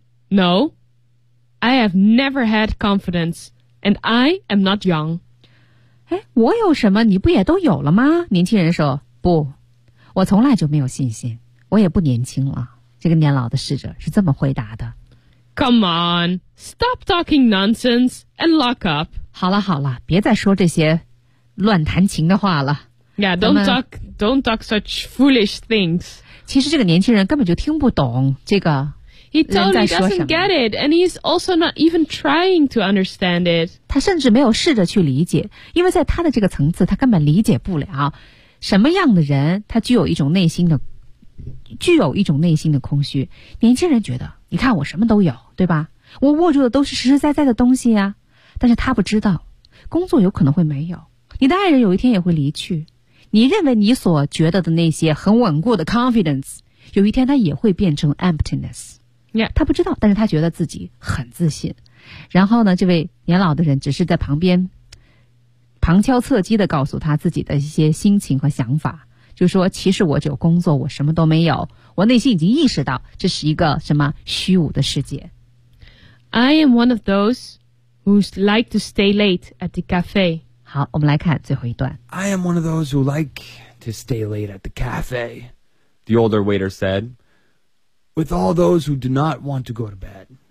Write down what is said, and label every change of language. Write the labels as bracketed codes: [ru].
[en] No, I have never had confidence, and I am not young. [zh] 哎，我有什么你不也都有了吗？年轻人说，不，我从来就没有信心，我也不年轻了。这个年老的侍者是这么回答的。 [en] Come on, stop talking nonsense and lock up. [zh] 好了好了，别再说这些乱弹琴的话了。 [en] Yeah, don't talk such foolish things. [zh] 其实这个年轻人根本就听不懂这个人在说什么。 [en] He totally doesn't get it, and he's also not even trying to understand it. [zh] 他甚至没有试着去理解，因为在他的这个层次，他根本理解不了什么样的人，他具有一种内心的空虚。年轻人觉得，你看我什么都有，对吧？我握住的都是实实在在的东西啊。但是他不知道，工作有可能会没有，你的爱人有一天也会离去，你认为你所觉得的那些很稳固的 confidence， 有一天它也会变成 emptiness。 [en] Yeah. [zh] 他不知道，但是他觉得自己很自信。然后呢，这位年老的人只是在旁边旁敲侧击地告诉他自己的一些心情和想法。就说其实我只有工作，我什么都没有，我内心已经意识到这是一个什么虚无的世界。 [en] I am one of those who like to stay late at the cafe. [zh] 好，我们来看最后一段。 [en] I am one of those who like to stay late at the cafe, the older waiter said, with all those who do not want to go to bed.